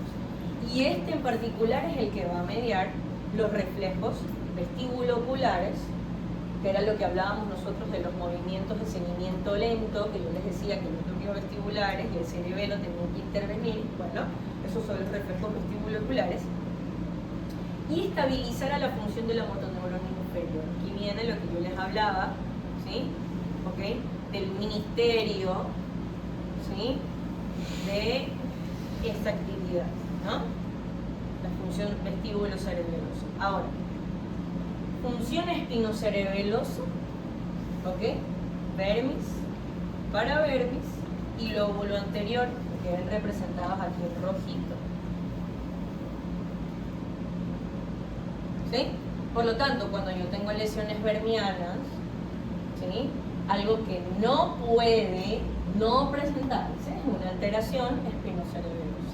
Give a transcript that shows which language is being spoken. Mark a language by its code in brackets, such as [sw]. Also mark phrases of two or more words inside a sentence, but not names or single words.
[es] Y este en particular es el que va a mediar los reflejos vestíbulo-oculares que era lo que hablábamos nosotros de los movimientos de seguimiento lento, que yo les decía que los núcleos vestibulares y el cerebelo tenían que intervenir, bueno, esos son los reflejos vestibuloculares, y estabilizar a la función de la motoneurona inferior. Aquí viene lo que yo les hablaba, ¿sí? ¿Okay? Del ministerio, ¿sí? De esta actividad, ¿no? La función vestíbulo-cerebelosa. Ahora, función espinocerebelosa, ¿ok? Vermis, paravermis y lóbulo anterior, que ven representados aquí en rojito. ¿Sí? Por lo tanto, cuando yo tengo lesiones vermianas, ¿sí? Algo que no puede no presentarse es una alteración espinocerebelosa.